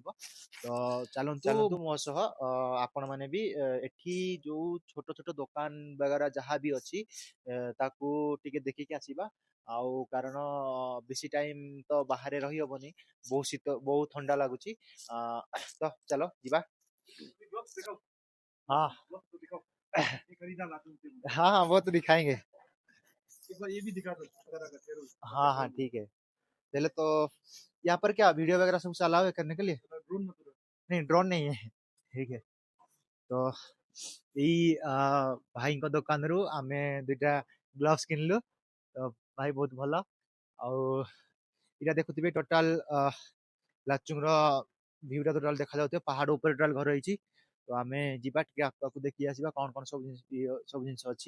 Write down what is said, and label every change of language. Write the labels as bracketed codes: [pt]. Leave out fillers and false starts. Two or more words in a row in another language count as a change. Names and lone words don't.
[or] ତ ଚାଲନ୍ତୁ ମୋ ସହ, ଆପଣମାନେ ବି ଏଠି ଯୋଉ ଛୋଟ ଛୋଟ ଦୋକାନ ବଗେରା ଯାହା ବି ଅଛି ତାକୁ ଟିକେ ଦେଖିକି ଆସିବା। ଆଉ କାରଣ ବେଶୀ ଟାଇମ ତ ବାହାରେ ରହିହବନି, ବହୁତ ଶୀତ, ବହୁତ ଥଣ୍ଡା ଲାଗୁଛି। ତ ଚାଲ ଯିବା। [hi] हाँ हाँ हाँ, वो तो दिखाएंगे। एक बार ये भी दिखा दो। हाँ हाँ ठीक है। पहले तो यहाँ पर क्या वीडियो वगैरह सब अलाउ है करने के लिए? नहीं, ड्रोन नहीं है। ठीक है। [or] तो ଏଇ ଭାଇଙ୍କ ଦୋକାନରୁ ଆମେ 2ଟା ଗ୍ଲୋଭ୍ସ କିଣିଲୁ। ତ ଭାଇ ବହୁତ ଭଲ। ଆଉ ଏଇଟା ଦେଖୁଥିବେ ଟୋଟାଲ ଲାଚୁଙ୍ଗର ଭ୍ୟୁଟା ଟୋଟାଲ ଦେଖାଯାଉଥିବ। ପାହାଡ଼ ଉପରେ ଟୋଟାଲ ଘର ହେଇଛି। ତ ଆମେ ଯିବା ଟିକେ ଆଗକୁ ଦେଖି ଆସିବା କଣ କଣ ସବୁ ଜିନିଷ ଅଛି।